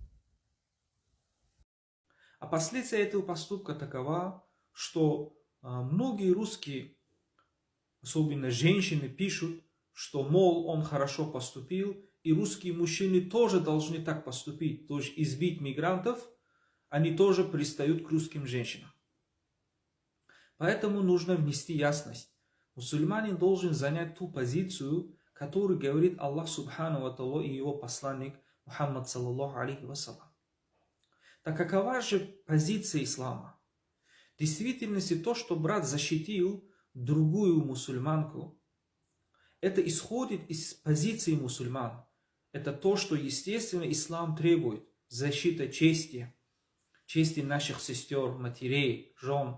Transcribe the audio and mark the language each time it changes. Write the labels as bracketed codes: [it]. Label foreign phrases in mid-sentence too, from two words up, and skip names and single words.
[ru] А последствия этого поступка такова, что многие русские, особенно женщины, пишут, что, мол, он хорошо поступил, и русские мужчины тоже должны так поступить, то есть избить мигрантов, они тоже пристают к русским женщинам. Поэтому нужно внести ясность. Мусульманин должен занять ту позицию, которую говорит [ar] الله سبحانه وتعالى [ru] и его посланник Мухаммад [ar] صلى الله عليه وسلم. [ru] Так какова же позиция ислама? В действительности то, что брат защитил другую мусульманку, это исходит из позиции мусульман. Это то, что, естественно, ислам требует. Защита чести наших сестер, матерей, жен.